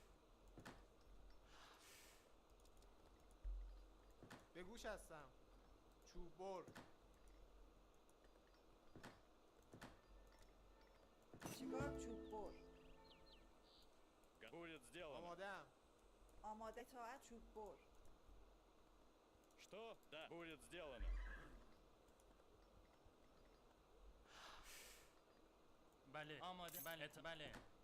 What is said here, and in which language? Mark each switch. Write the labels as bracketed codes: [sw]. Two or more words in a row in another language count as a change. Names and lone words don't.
[fa] به گوش هستم. چوب بر. چیکار چوب بر؟ [ru] Будет сделано. [fa] آمادم. آماده. اطاعت. چوب بر. [ru] Что? Да. Будет сделано. [fa] بله آماده بله بله